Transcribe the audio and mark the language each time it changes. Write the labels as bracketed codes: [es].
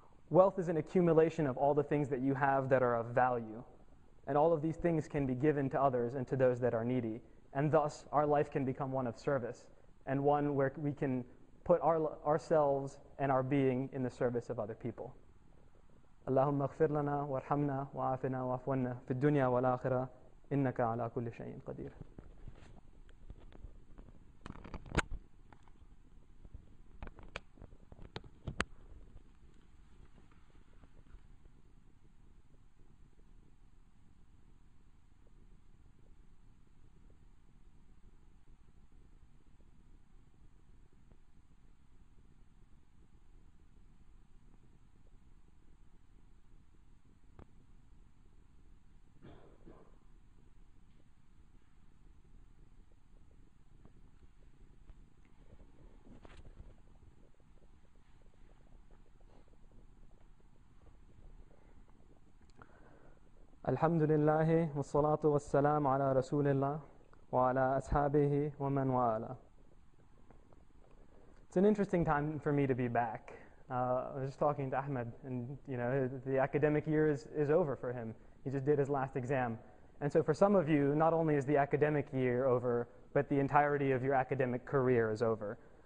[en] Wealth is an accumulation of all the things that you have that are of value. And all of these things can be given to others and to those that are needy. And thus, our life can become one of service and one where we can put ourselves and our being in the service of other people. [ar] اللهم اغفر لنا وارحمنا وعافنا واعف عنا في الدنيا والآخرة إنك على كل شيء قدير. الحمد لله والصلاة والسلام على رسول الله وعلى أصحابه ومن والاه. [en] It's an interesting time for me to be back. I was just talking to Ahmed, and the academic year is over for him. He just did his last exam. And so for some of you, not only is the academic year over, but the entirety of your academic career is over.